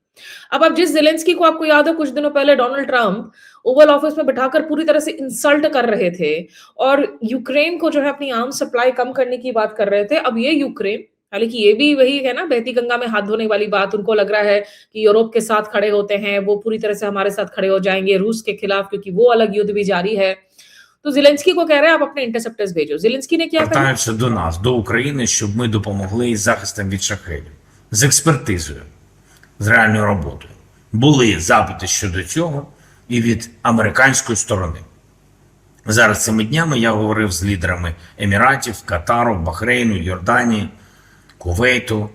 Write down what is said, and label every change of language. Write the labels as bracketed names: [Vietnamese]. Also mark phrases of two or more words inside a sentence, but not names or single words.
[Hindi] अब जिस जेलेंस्की को आपको याद हो कुछ दिनों पहले डोनाल्ड ट्रंप ओवल ऑफिस में बिठाकर पूरी तरह से इंसल्ट कर रहे थे और यूक्रेन को जो है अपनी [English] arms supply [Hindi] कम करने की बात कर रहे थे, अब ये यूक्रेन, हालांकि ये भी वही है ना बहती गंगा में हाथ धोने वाली बात, उनको लग रहा है कि यूरोप के साथ खड़े होते हैं, वो पूरी तरह से हमारे साथ खड़े हो जाएंगे रूस के खिलाफ, क्योंकि वो अलग युद्ध भी जारी है। तो Зеленський को कह रहे हैं आप अपने इंटरसेप्टर्स भेजो। Зеленський ने क्या कहा? [Ukrainian] Звертаються до нас, до України, щоб ми допомогли із захистом від шахедів, з експертизою, з реальною роботою. Були запити щодо цього і від американської сторони. Зараз цими днями я говорив з лідерами Еміратів, Катару, Бахрейну, Йорданії, Кувейту.